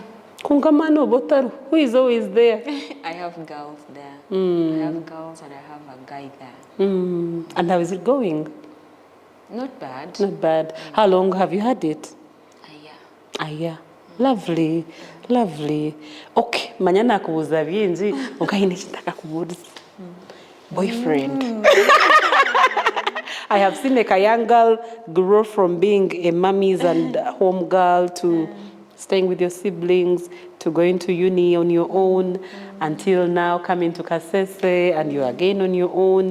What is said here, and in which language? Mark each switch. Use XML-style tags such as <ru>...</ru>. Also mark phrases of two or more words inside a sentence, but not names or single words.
<koo>Kungamano botaru.</koo> <en>Who is always there? I have girls there. I have girls and I have a guy there. And how is it going? Not bad. Not bad. How long have you had it? Yeah. Yeah. Lovely. Lovely. Okay.</en> <koo>Manyana kubuza bingi. Ukahine chitaka kubuza.</koo> <en>Boyfriend. I have seen a young girl grow from being a mommy's and home girl to staying with your siblings, to going to uni on your own, until now coming to Kasese and you're again on your own.</en>